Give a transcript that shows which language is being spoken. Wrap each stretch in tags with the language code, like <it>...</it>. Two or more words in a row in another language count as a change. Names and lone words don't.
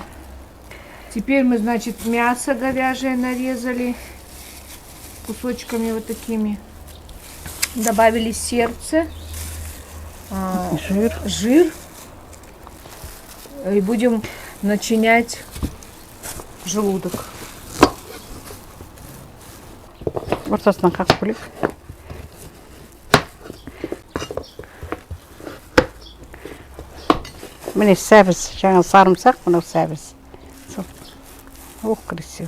<ru>Теперь мы, значит, мясо говяжье нарезали кусочками вот такими. Добавили сердце, жир. И будем начинять желудок.</ru> <kk>Ортасынан қақып бөлек. Міне сәбіз, жаңа сарымсақ, мынау сәбіз.</kk> <ru>Ох, красиво.</ru>